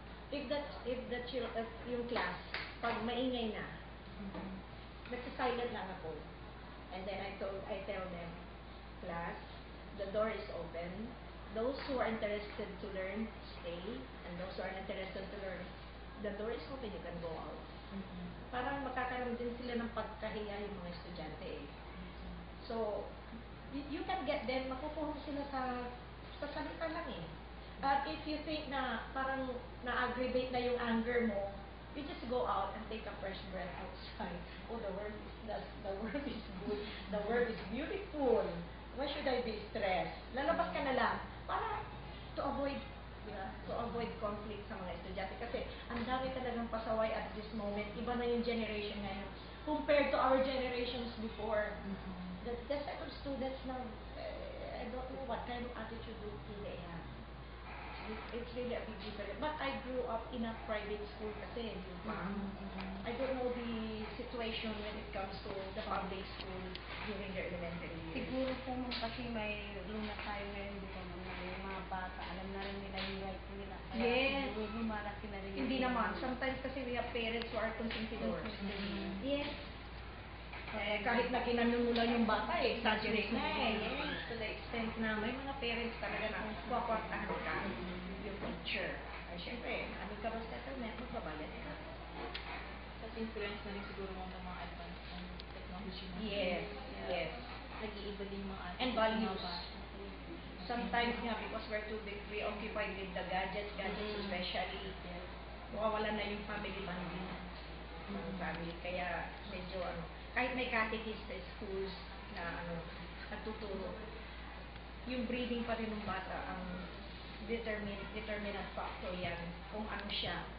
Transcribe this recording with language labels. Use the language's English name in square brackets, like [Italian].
[Filipino] If yung class, pag maingay na, nagsasilent lang ako. [English] And then I tell them, class, the door is open. Those who are interested to learn, stay. And those who are not interested to learn, the door is open, you can go out. [Filipino] Parang makakaroon din sila ng pagkahiya yung mga estudyante eh. [English] So, you can get them, [Filipino] makukuha sila sa salita lang eh. [English] But if you think na parang na-aggravate na yung anger mo, you just go out and take a fresh breath outside. Oh, the world is good, the world is beautiful. Why should I be stressed? [Filipino] Lalabas ka na lang para [English] to avoid conflict [Filipino] sa mga estudyante. Kasi ang dami talagang pasaway [English] at this moment. [Filipino] Iba na yung generation ngayon compared to our generations before. [English] The set of students now, I don't know what kind of attitude they have. It's really a big difference. But I grew up in a private school kasi, di ba? I don't know the situation when it comes to the public school during their elementary years. [Filipino] Siguro po kasi may luna tayo ngayon, di ba, yung mga bata, alam na rin nila yung right nila. Kaya [English] Yes. [Filipino] siguro lumalaki na rin. Hindi naman. [English] Sometimes kasi we have parents who are consentidors. Yes. [Filipino] Kahit na kinanon mo lang yung bata, exaggerate na eh. Yes. [English] To the extent [Filipino] na may mga parents talaga na kuwakwartahan ka yung teacher. Ay, syempre, ano ka ba settlement, magbabayad ka. Tapos influence na rin siguro mga advanced technology. [English] Yes. Yes. [Filipino] Nag-iiba din yung mga [English] And values. Sometimes nga, because we're too preoccupied with the gadgets especially, [Filipino] mawawala na yung family bonding ng family. Kaya medyo kahit may catechist sa schools na nagtuturo, yung breeding pa rin ng bata ang determinant factor yan kung ano siya.